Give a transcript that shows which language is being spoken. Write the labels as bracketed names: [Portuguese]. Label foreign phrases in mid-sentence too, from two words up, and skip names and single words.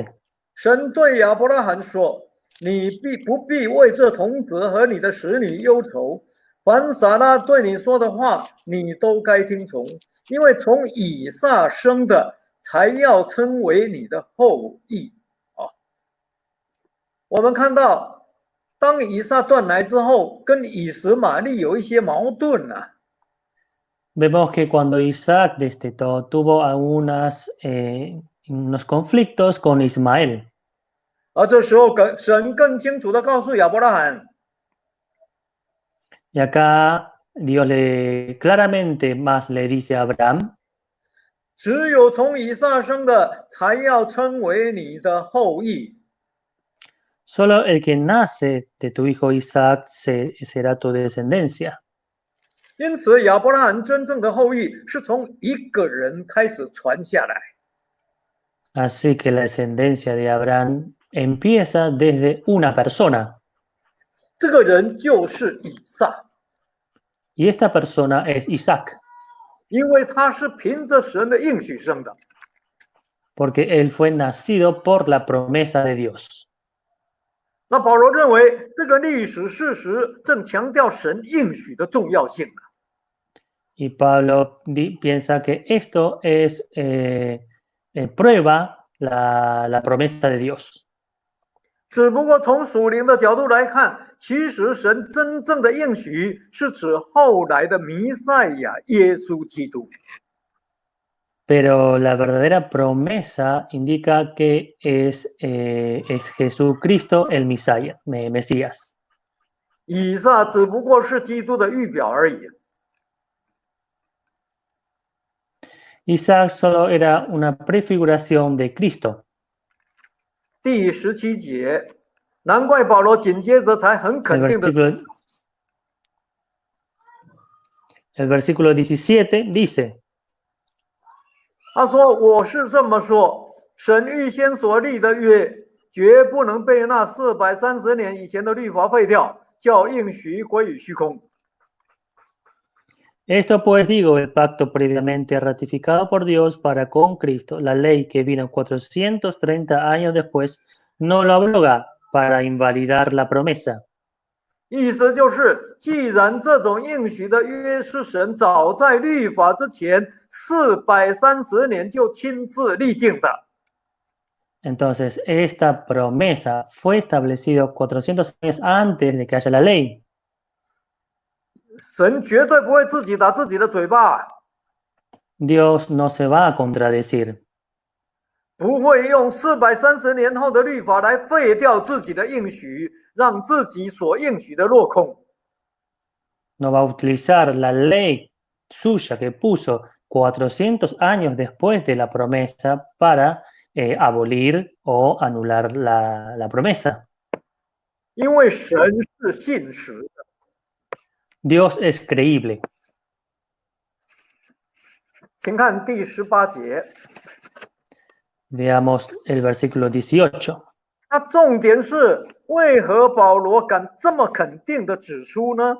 [Chinese] 神对亚伯拉罕说：“你不必为这童子和你的使女忧愁，凡撒拉对你说的话，你都该听从，因为从以撒生的才要称为你的后裔。” 我们看到，当以撒断奶之后，跟以实玛利有一些矛盾啊。 [Spanish] Vemos que cuando Isaac destetó, tuvo unos conflictos con Ismael. [Chinese] 而这时候，神更清楚地告诉亚伯拉罕， [Spanish] Y acá Dios claramente más le dice a Abraham, [Chinese] 只有从以撒生的才要称为你的后裔。 [Spanish] solo el que nace de tu hijo Isaac será tu descendencia. [Chinese] 因此，亚伯拉罕真正的后裔是从一个人开始传下来。 [Spanish] Así que la descendencia de Abraham empieza desde una persona. [Chinese] 这个人就是以撒， [Spanish] Y esta persona es Isaac, [Chinese] 因为他是凭着神的应许生的。 [Spanish] porque él fue nacido por la promesa de Dios. [Chinese] 那保罗认为，这个历史事实正强调神应许的重要性。 [Spanish] Y Pablo piensa que esto es prueba la promesa de Dios. [Chinese] 只不过从属灵的角度来看，其实神真正的应许是指后来的弥赛亚耶稣基督。 [Spanish] Pero la verdadera promesa indica que es Jesucristo el Mesías. [Chinese] 以撒只不过是基督的预表而已。 [Spanish] Isaac solo era una prefiguración de Cristo. [Chinese] 第17节，难怪保罗紧接着才很肯定的。 [Spanish] El versículo 17 dice, [Chinese] 他说：“我是这么说，神预先所立的约，绝不能被那430年以前的律法废掉，叫应许归于虚空。” [Spanish] Esto pues digo, el pacto previamente ratificado por Dios para con Cristo, la ley que vino 430 años después, no lo abroga para invalidar la promesa. [Chinese] 意思就是，既然这种应许的约是神早在律法之前430年就亲自立定的， [Spanish] Entonces, esta promesa fue establecida 400 años antes de que haya la ley. [Chinese] 神绝对不会自己打自己的嘴巴， [Spanish] Dios no se va a contradecir. [Chinese] 不会用430年后的律法来废掉自己的应许，让自己所应许的落空。 [Spanish] No va a utilizar la ley suya que puso 400 años después de la promesa para abolir o anular la promesa. [Chinese] 因为神是信实的。 [Spanish] Dios es creíble. [Chinese] 请看第18节， [Spanish] Veamos el versículo 18. [Chinese] 那重点是为何保罗敢这么肯定的指出呢？